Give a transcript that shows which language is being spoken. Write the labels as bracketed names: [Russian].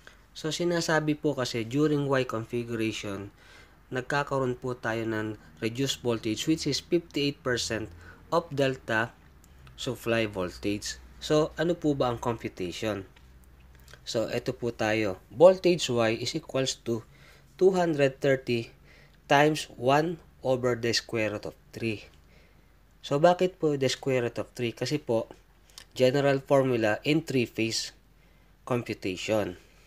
[English] So, [Filipino] sinasabi po kasi [English] during Y configuration, [Filipino] nagkakaroon po tayo ng [English] reduced voltage which is 58% of delta supply voltage. [Filipino] So, ano po ba ang computation? So, ito po tayo. [English] Voltage Y is equals to 230 times 1 over the square root of 3. So, [Filipino] bakit po [English] the square root of 3? [Filipino] Kasi po, [English] general formula in 3-phase computation.